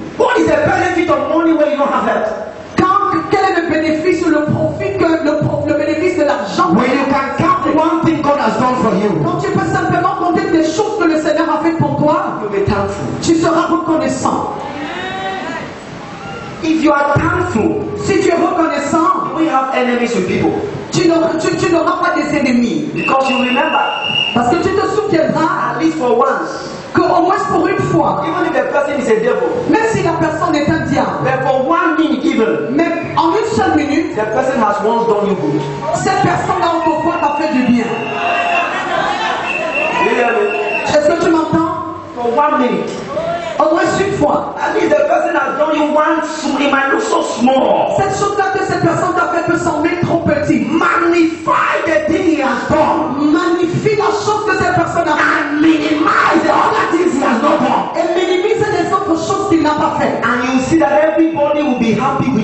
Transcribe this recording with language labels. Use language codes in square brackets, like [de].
[en] What is the benefit of money when you don't have health? [fr] Quel est le bénéfice ou le profit que le bénéfice de l'argent? [en] When you can count one thing God has done for you, [fr] Quand tu peux simplement compter des choses que le Seigneur a fait pour toi, [en] you'll be thankful. [fr] tu seras reconnaissant. [en] If you are thankful, [fr] Si tu es reconnaissant, [en] you will have enemies with people. [fr] tu n'auras pas des ennemis. [en] Because you remember, [fr] Parce que tu te souviendras [en] at least for once, [fr] qu'au moins pour une fois, [en] even if the person is a devil, [fr] même si la personne est un diable, [en] but for 1 minute even, [fr] mais en une seule minute, [en] the person has once done you good. [fr] cette personne-là autrefois t'a fait du bien. [en] You hear me? [fr] Est-ce que tu m'entends? [en] For 1 minute. [fr] Au moins une fois. [en] At least the person has done you one, it might look so small. [fr] Cette chose-là que cette personne t'a fait peut sembler trop petit. [en] Magnify the thing he has done [fr] Magnifie la chose que cette personne a fait. [en] and minimize the other things he has not done. [fr] Et minimise les autres choses qu'il n'a pas fait. [en] And you see that everybody will be happy